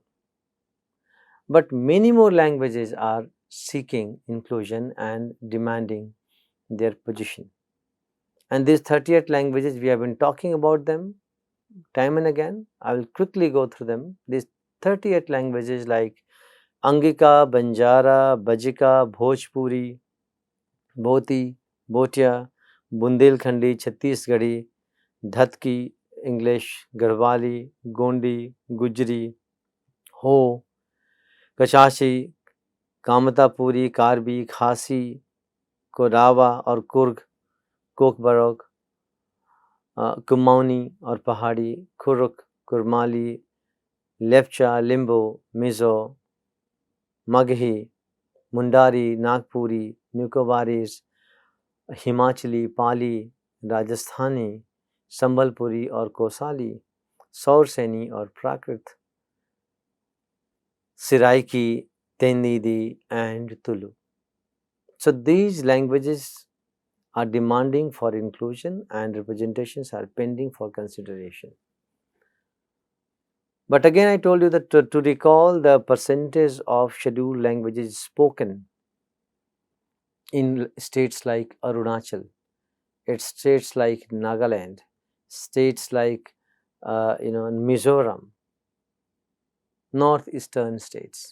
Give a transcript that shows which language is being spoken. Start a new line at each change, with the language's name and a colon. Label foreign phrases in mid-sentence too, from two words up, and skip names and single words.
English: But many more languages are seeking inclusion and demanding their position. And these 38 languages, we have been talking about them time and again. I will quickly go through them. These 38 languages like Angika, Banjara, Bajika, Bhojpuri, Bhoti, Bhotia, Bundelkhandi, Chhattisgarhi, Dhatki, English, Garhwali, Gondi, Gujri, Ho, Kashashi, Kamatapuri, Karbi, Khasi,
Hindi: कोरावा और कुर्ग, कोकबरग, कुमाऊनी और पहाड़ी, खुरुक, कुरमाली, लेप्चा, लिम्बो, मिज़ो, मगही, मुंडारी, नागपुरी, निकोबारीज, हिमाचली, पाली, राजस्थानी, संबलपुरी और कोसाली, सौरसेनी और प्राकृत, सिराइकी, तेनीदी and Tulu.
English: So these languages are demanding for inclusion and representations are pending for consideration. But again, I told you that to recall the percentage of scheduled languages spoken in states like Arunachal, it's states like Nagaland, states like Mizoram, northeastern states.